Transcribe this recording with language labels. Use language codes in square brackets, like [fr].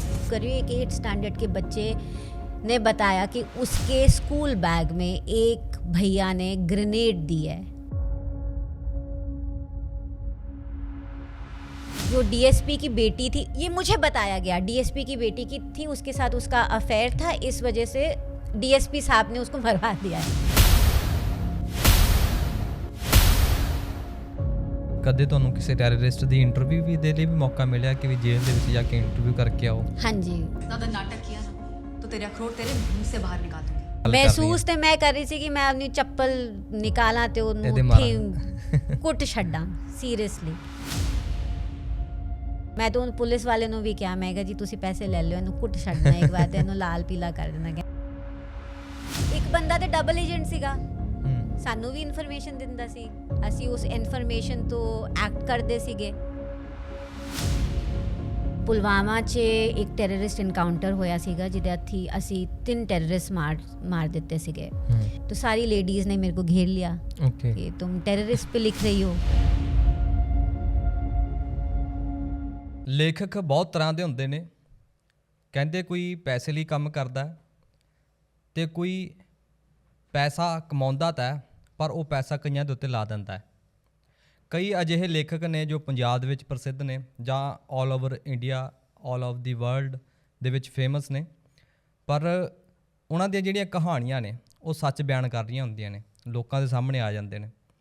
[hi] करीब एक 8th standard के बच्चे ने बताया कि उसके स्कूल बैग में एक भैया ने ग्रेनेड दी है। जो डीएसपी की बेटी थी, ये मुझे बताया गया, डीएसपी की बेटी की थी, उसके साथ उसका अफेयर था, इस वजह से डीएसपी साहब ने उसको मरवा दिया है। [pa] कदे ਤੁਹਾਨੂੰ ਕਿਸੇ ਟੈਰਰਿਸਟ ਦੀ ਇੰਟਰਵਿਊ ਵੀ ਦੇ ਲਈ ਵੀ ਮੌਕਾ ਮਿਲਿਆ ਕਿ ਵੀ ਜੇਲ੍ਹ ਦੇ ਵਿੱਚ ਜਾ ਕੇ ਇੰਟਰਵਿਊ ਕਰਕੇ ਆਓ? [hi] हाँ जी, ज्यादा नाटक किया ना तो तेरे अखरोट तेरे मुंह से बाहर निकाल दूंगी। महसूस तो मैं कर रही थी कि मैं अपनी चप्पल निकाला तो [pa] ਇਹਦੇ ਉੱਥੇ ਕੁੱਟ ਛੱਡਾਂ ਸੀਰੀਅਸਲੀ। ਮੈਂ ਤਾਂ ਉਹਨੂੰ ਪੁਲਿਸ ਵਾਲੇ ਨੂੰ ਵੀ ਕਿਹਾ, ਮੈਂ ਕਿਹਾ ਜੀ ਤੁਸੀਂ ਪੈਸੇ ਲੈ ਲਿਓ, ਇਹਨੂੰ ਕੁੱਟ ਛੱਡਣਾ ਇੱਕ ਵਾਰ ਤੇ ਇਹਨੂੰ ਲਾਲ ਪੀਲਾ ਕਰ ਦੇਣਾ। ਇੱਕ ਬੰਦਾ ਤੇ ਡਬਲ ਏਜੰਟ ਸੀਗਾ, ਸਾਨੂੰ ਵੀ ਇਨਫੋਰਮੇਸ਼ਨ ਦਿੰਦਾ ਸੀ, ਅਸੀਂ ਉਸ ਇਨਫੋਰਮੇਸ਼ਨ ਤੋਂ ਐਕਟ ਕਰਦੇ ਸੀਗੇ। ਪੁਲਵਾਮਾ 'ਚ ਇੱਕ ਟੈਰਰਿਸਟ ਇਨਕਾਊਂਟਰ ਹੋਇਆ ਸੀਗਾ ਜਿਹਦੇ ਹੱਥੀ ਅਸੀਂ 3 ਟੈਰਰਿਸਟ [hi] मार देते [pa] ਸੀਗੇ। [hi] तो सारी लेडीज़ ने मेरे को घेर लिया कि तुम टेररिस्ट पे लिख रही हो। [pa] ਲੇਖਕ ਬਹੁਤ ਤਰ੍ਹਾਂ ਦੇ ਹੁੰਦੇ ਨੇ, ਕਹਿੰਦੇ ਕੋਈ ਪੈਸੇ ਲਈ ਕੰਮ ਕਰਦਾ ਤੇ ਕੋਈ ਪੈਸਾ ਕਮਾਉਂਦਾ ਤਾਂ ਪਰ ਉਹ ਪੈਸਾ ਕਈਆਂ ਦੇ ਉੱਤੇ ਲਾ ਦਿੰਦਾ ਹੈ। ਕਈ ਅਜਿਹੇ ਲੇਖਕ ਨੇ ਜੋ ਪੰਜਾਬ ਦੇ ਵਿੱਚ ਪ੍ਰਸਿੱਧ ਨੇ ਜਾਂ all over India, all over ਦੀ ਵਰਲਡ ਦੇ ਵਿੱਚ ਫੇਮਸ ਨੇ, ਪਰ ਉਹਨਾਂ ਦੀਆਂ ਜਿਹੜੀਆਂ ਕਹਾਣੀਆਂ ਨੇ ਉਹ ਸੱਚ ਬਿਆਨ ਕਰ ਰਹੀਆਂ ਹੁੰਦੀਆਂ ਨੇ, ਲੋਕਾਂ ਦੇ ਸਾਹਮਣੇ ਆ ਜਾਂਦੇ ਨੇ।